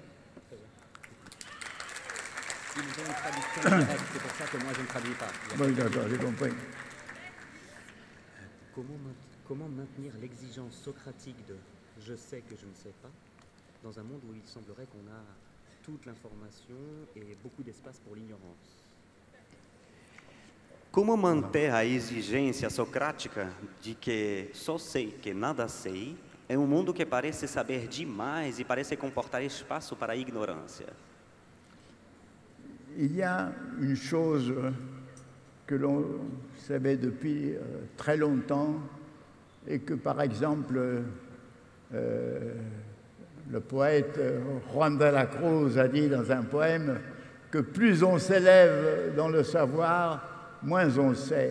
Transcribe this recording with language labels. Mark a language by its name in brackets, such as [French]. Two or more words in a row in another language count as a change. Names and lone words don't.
[French] Ils ont une traduction directe, c'est pour ça que moi je ne traduis pas. Oui, d'accord, j'ai compris. Comment maintenir l'exigence socratique de « je sais que je ne sais pas » dans un monde où il semblerait qu'on a toute l'information et beaucoup d'espace pour l'ignorance? [Portuguese] Como manter a exigência socrática de que só sei que nada sei em um mundo que parece saber demais e parece comportar espaço para a ignorância? [French] Il y a une chose que l'on savait depuis très longtemps et que, par exemple, le poète Juan de la Cruz a dit dans un poème que plus on s'élève dans le savoir, moins on sait.